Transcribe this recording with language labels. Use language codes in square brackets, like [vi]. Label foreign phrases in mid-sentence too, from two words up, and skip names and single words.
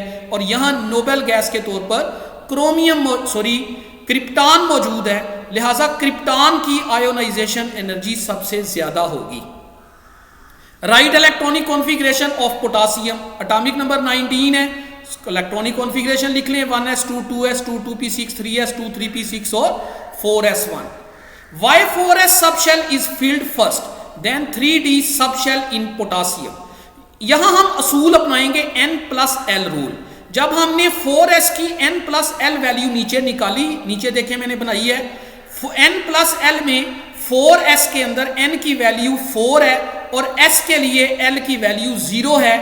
[hi] और यहां [en] noble gas [hi] के तौर पर क्रिप्टॉन मौजूद है, लिहाजा क्रिप्टॉन की [en] ionization energy [hi] सबसे ज्यादा होगी। [en] right electronic configuration of potassium, atomic number 19 है, electronic configuration [hi] लिख लें [en] 1s2 2s2 2p6 3s2 3p6 और 4s1। Why 4s subshell is filled first, then 3d subshell in potassium। [hi] यहां हम असूल अपनाएंगे n+l रूल। जब हमने 4s की n+l वैल्यू नीचे निकाली, नीचे देखें मैंने बनाई है, n+l में 4s के अंदर n की वैल्यू 4 है और s के लिए l की वैल्यू 0 है।